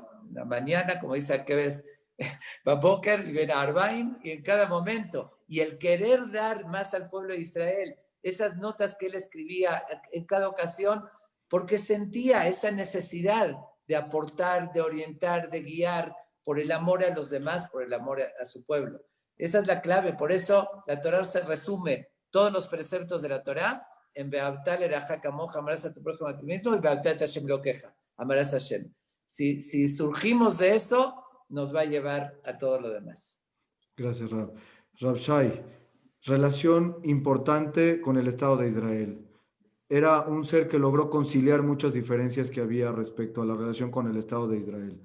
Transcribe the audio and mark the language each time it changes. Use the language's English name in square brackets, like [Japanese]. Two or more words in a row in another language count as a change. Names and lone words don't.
[Spanish] La mañana, como dice Akebes, Baboker y [Hebrew] בין הערביים, [Spanish] y en cada momento, y el querer dar más al pueblo de Israel, esas notas que él escribía en cada ocasión, porque sentía esa necesidad de aportar, de orientar, de guiar, por el amor a los demás, por el amor a su pueblo. Esa es la clave. Por eso la Torá se resume todos los preceptos de la Torá en [Hebrew] ואהבת לרעך כמוך, [Spanish] amarás a tu prójimo a ti mismo, y [Hebrew] ואהבת השם אלוקיך, [Spanish] amarás a Hashem. Si surgimos de eso, nos va a llevar a todo lo demás. Gracias, Rab. Rab Shai, relación importante con el Estado de Israel. Era un ser que logró conciliar muchas diferencias que había respecto a la relación con el Estado de Israel.